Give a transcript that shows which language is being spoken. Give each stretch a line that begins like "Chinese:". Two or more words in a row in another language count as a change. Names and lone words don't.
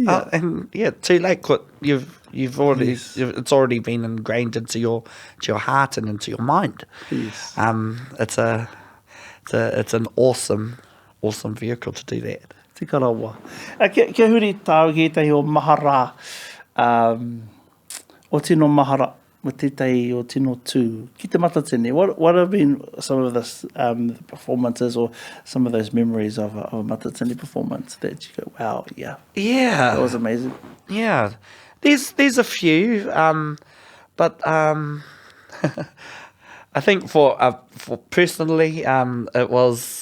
English: And too late. You've already it's already been ingrained into your heart and into your mind. It's an awesome vehicle to do that.
Māori: Tika rawa. Kia huri tāu ki tei o mahara, o tino mahara, mo tētai o tino tū, ki te matatene.
English: What have been some of the performances or some of those memories of a matatene performance that you go, wow, yeah, that was amazing? Yeah, there's a few, but I think for personally, it was.